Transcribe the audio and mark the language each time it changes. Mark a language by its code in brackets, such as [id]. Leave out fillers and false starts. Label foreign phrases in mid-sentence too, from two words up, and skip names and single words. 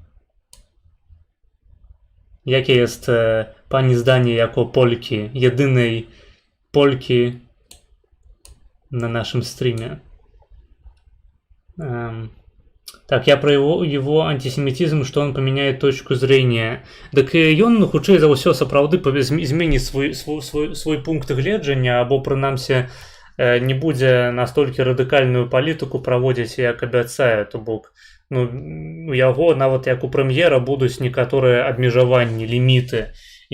[pl] Jakie jest pani zdanie jako Polki, jedynej Polki [ru] на нашем стриме? Так, я про его антисемитизм, что он поменяет точку зрения. [be] Так ён, хутчэй за ўсё, сапраўды зменіць свой пункт гледжання, або прынамсі не будзе настолькі радыкальную палітыку праводзіць, як абяцае. То бок, ну, у яго, нават як у прэм'ера, будуць некаторыя абмежаванні, ліміты.